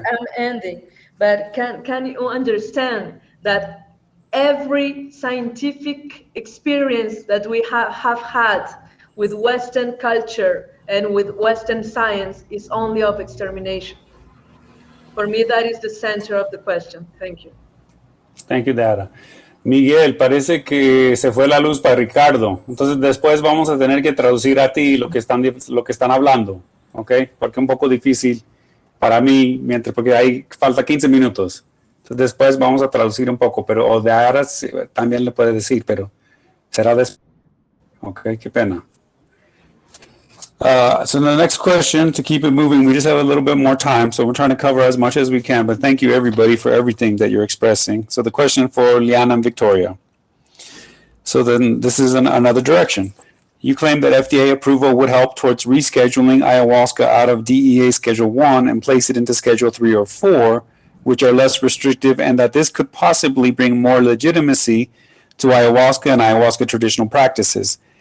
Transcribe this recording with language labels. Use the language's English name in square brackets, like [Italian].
[English] I'm ending, but can you understand that every scientific experience that we have had with Western culture and with Western science is only of extermination? For me, that is the center of the question. Thank you. Thank you, Daiara. [Spanish] Miguel, parece que se fue la luz para Ricardo. Entonces después vamos a tener que traducir a ti lo que están hablando, ¿ok? Porque es un poco difícil para mí, porque ahí falta 15 minutos. Entonces después vamos a traducir un poco, pero o Daiara también le puede decir, pero será después. Ok, qué pena. [English] So the next question, to keep it moving, we just have a little bit more time, so we're trying to cover as much as we can, but thank you everybody for everything that you're expressing. So the question for Leanna and Victoria. So then this is another direction. You claim that FDA approval would help towards rescheduling ayahuasca out of DEA Schedule 1 and place it into Schedule 3 or 4, which are less restrictive, and that this could possibly bring more legitimacy to ayahuasca and ayahuasca traditional practices.